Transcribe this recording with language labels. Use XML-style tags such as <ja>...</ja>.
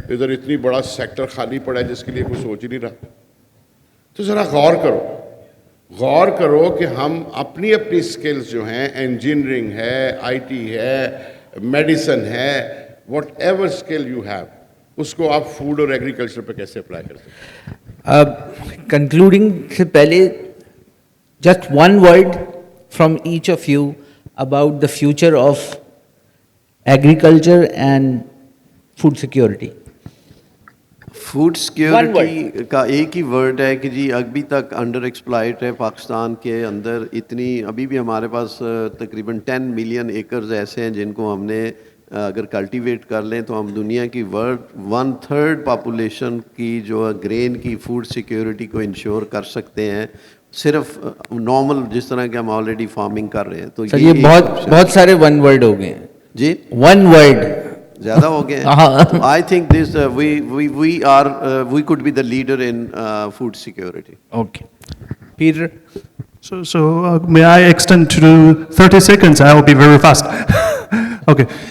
<ur>ادھر اتنی بڑا سیکٹر خالی پڑا ہے جس کے لیے کوئی سوچ ہی نہیں رہا. تو ذرا غور کرو کہ ہم اپنی سکلز جو ہیں, انجینئرنگ ہے, آئی ٹی ہے, میڈیسن ہے,</ur> <en>whatever skill you have,</en> <ur>اس کو آپ فوڈ اور ایگریکلچر پہ کیسے اپلائی کر سکتے ہیں. کنکلوڈنگ سے پہلے</ur> <en>just one word from each of you about the future of agriculture and food security.</en> <ur>Food security کا ایک ہی ورڈ ہے کہ جی ابھی تک انڈر ایکسپلائٹ ہے پاکستان کے اندر. اتنی ابھی بھی ہمارے پاس تقریباً 10 ملین ایکرز ایسے ہیں جن کو ہم نے اگر کلٹیویٹ کر لیں تو ہم دنیا کی 1/3 پاپولیشن کی جو گرین کی فوڈ سیکیورٹی کو انشور کر سکتے ہیں, صرف نارمل جس طرح کہ ہم آلریڈی فارمنگ کر رہے ہیں. تو یہ بہت سارے ون ورڈ ہو گئے ہیں جی, ون ورڈ زیادہ ہو گئے ہیں.</ur> <en>I think this we could be the leader in food security. Okay. Peter? So may I extend to 30 seconds? I will be very fast. Okay.</en>